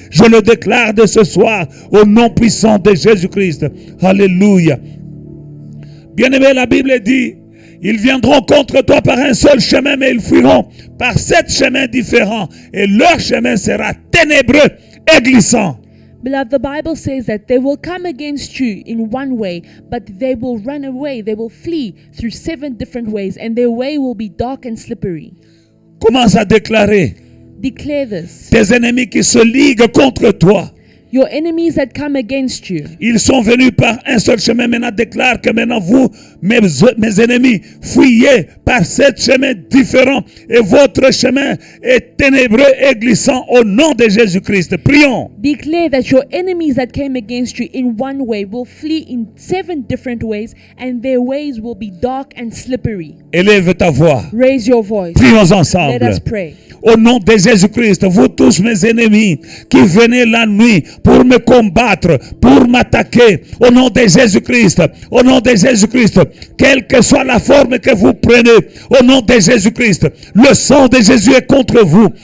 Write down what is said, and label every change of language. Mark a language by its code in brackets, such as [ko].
[fr] Je le déclare de ce soir, au nom puissant de Jésus-Christ. Alléluia. Bien-aimé, la Bible dit, ils viendront contre toi par un seul chemin, mais ils fuiront par 7 chemins différents. Et leur chemin sera ténébreux et glissant. [en] Beloved, the Bible says that they will come against you in one way, but they will run away. They will flee through 7 different ways, and their way will be dark and slippery. [fr] Commence à déclarer. [en] Declare this. [fr] Tes ennemis qui se liguent contre toi. [en] Your enemies that come against you. [fr] Ils sont venus par un seul chemin. Maintenant, déclare que maintenant vous, mes ennemis, fuyez par 7 chemins différents. Et votre chemin est ténébreux et glissant au nom de Jésus-Christ. Prions. [en] Declare that your enemies that came against you in one way will flee in 7 different ways, and their ways will be dark and slippery. [fr] Élève ta voix. [en] Raise your voice. [fr] Prions [en] Let [fr] ensemble. [en] us pray. [fr] Au nom de Jésus-Christ, vous tous mes ennemis qui venez la nuit pour me combattre, pour m'attaquer, au nom de Jésus-Christ, au nom de Jésus-Christ, quelle que soit la forme que vous prenez, au nom de Jésus-Christ, le sang de Jésus est contre vous.